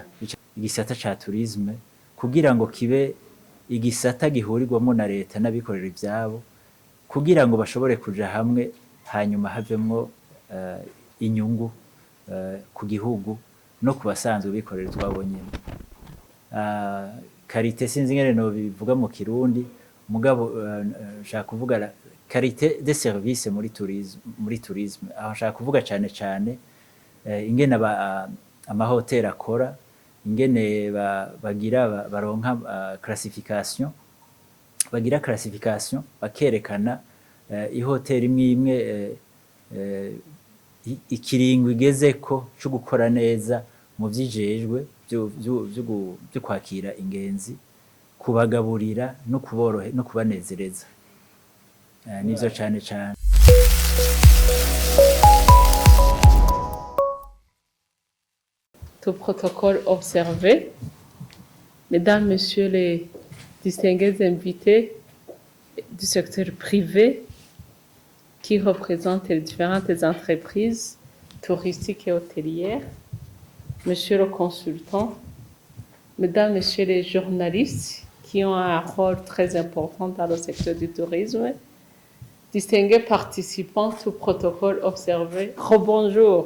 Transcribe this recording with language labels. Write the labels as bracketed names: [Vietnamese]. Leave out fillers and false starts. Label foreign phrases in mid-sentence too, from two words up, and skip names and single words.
[Rundi] Igisata ca tourisme kugira ngo kibe igisata gihurirwamo na leta n'abikorera ivyabo, kugira ngo bashobore kuja hamwe hanyuma havemwo inyungu ku gihugu no kubasanzwe bikorera twabo nyene. Qualité sinzi ngene no bivuga mu Kirundi, mugabo nshaka kuvuga [French] qualité de service [Rundi] muri tourisme. Aho nshaka kuvuga cane ingene amahoteli akora, ingene baronka classification, bagira classification bakerekana ihoteli imwe ikiringo igezeko cyo gukora neza mu vyijejwe byo kwakira ingenzi, kubagaburira no kubanezereza. Nivyo cane. [French] Tout protocole observé. Mesdames, Messieurs les distingués invités du secteur privé qui représentent les différentes entreprises touristiques et hôtelières, Monsieur le consultant, Mesdames, Messieurs les journalistes qui ont un rôle très important dans le secteur du tourisme, distingués participants, tout protocole observé, rebonjour.